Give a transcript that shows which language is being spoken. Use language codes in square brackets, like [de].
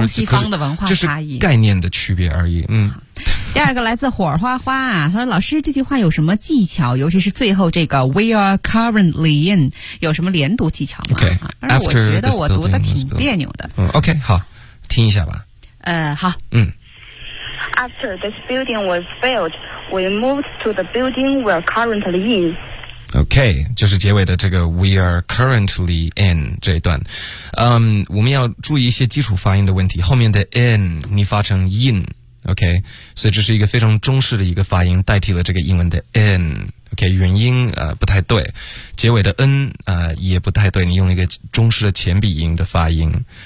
[zh] 东西方的文化差异、概念的区别而已。第二个来自火花花啊，他说老师这句话有什么技巧，尤其是最后这个 [en] We are currently in [zh] 有什么连读技巧吗？ Okay, 但是我觉得我读的挺别扭的。 OK， 好，听一下吧。好。 [en] After this building was built, we moved to the building we are currently in。 [zh] OK， 就是结尾的这个 [en] We are currently in [zh] 这一段。我们要注意一些基础发音的问题，后面的 in 你发成 in。 OK， 所以这是一个非常中式的一个发音，代替了这个英文的 n。 OK， 元音不太对，结尾的 n 也不太对，你用一个中式的前鼻音的发音。